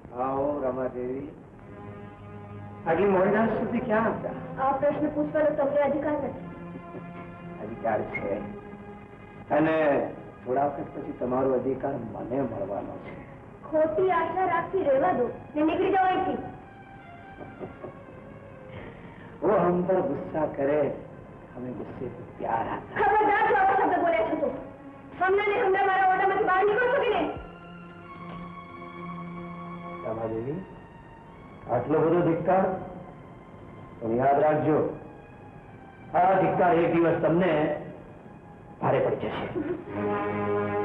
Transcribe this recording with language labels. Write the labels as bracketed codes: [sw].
[gu] આટલી મોડી રાત સુધી ક્યાં હતા? આ પ્રશ્ન પૂછવાનો તમને અધિકાર નથી. અધિકાર છે, અને થોડા વખત પછી તમારો અધિકાર મને મળવાનો છે. ખોટી આશા રાખતી રહેવા દો ને નીકળી જાઓ અહીંથી. [hi] वो हम पर गुस्सा करे, हमें गुस्से से प्यार आता. [gu] ખબરદાર જો આવા શબ્દ બોલ્યા છો તો હમણાં ને હમણાં મારા ઓરડામાંથી બહાર નીકળો છો કે નહીં? રમાદેવી, આટલો બધો ધિક્કાર? પણ યાદ રાખજો, આ ધિક્કાર એક દિવસ તમને ભારે પડી જશે.